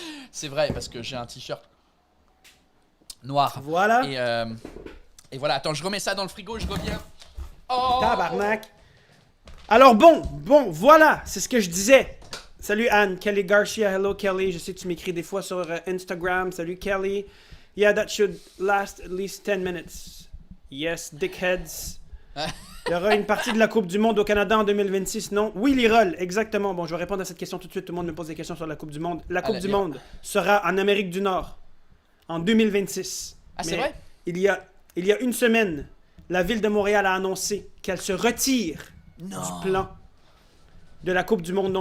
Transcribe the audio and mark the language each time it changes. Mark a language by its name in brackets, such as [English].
[French] C'est vrai, parce que j'ai un t-shirt noir. Voilà. Et voilà, attends, je remets ça dans le frigo, je reviens. Oh! Tabarnak. Alors bon, voilà, c'est ce que je disais. Salut Anne, Kelly Garcia, [English] hello Kelly, [French] je sais que tu m'écris des fois sur Instagram, salut Kelly. [English] Yeah, that should last at least 10 minutes. Yes, dickheads. [French] Il y aura une partie de la Coupe du Monde au Canada en 2026, non? Oui, Lirol, exactement. Bon, je vais répondre à cette question tout de suite, tout le monde me pose des questions sur la Coupe du Monde. La Coupe du Monde sera en Amérique du Nord en 2026. Ah, c'est vrai? Il y a une semaine, la ville de Montréal a annoncé qu'elle se retire du plan de la Coupe du Monde.